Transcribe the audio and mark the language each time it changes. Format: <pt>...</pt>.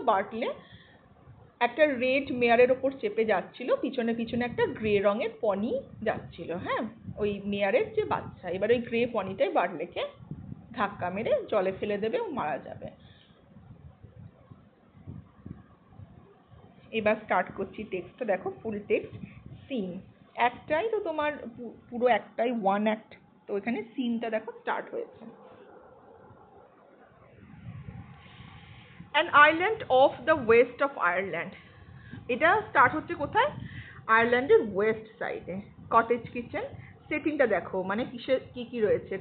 <bn>বার্টলে একটা রেড মেয়ারের ওপর চেপে যাচ্ছিল, পিছনে পিছনে একটা গ্রে রঙের পনি যাচ্ছিল, হ্যাঁ ওই মেয়ারের যে বাচ্চা, এবার ওই গ্রে পনিটাই বার্টলেকে ধাক্কা মেরে জলে ফেলে দেবে ও মারা যাবে। এবার স্টার্ট করছি টেক্সটটা, দেখো ফুল টেক্সট। সিন একটাই তো তোমার, পুরো একটাই ওয়ান অ্যাক্ট, তো এখানে সিনটা দেখো স্টার্ট হয়েছে।</bn> <en>An island off the west of Ireland.</en> <bn>এটা স্টার্ট হচ্ছে কোথায়? আয়ারল্যান্ডের ওয়েস্ট সাইডে। কটেজ কিচেন, সেটিংটা দেখো, মানে কিসের কি কি রয়েছে।</bn>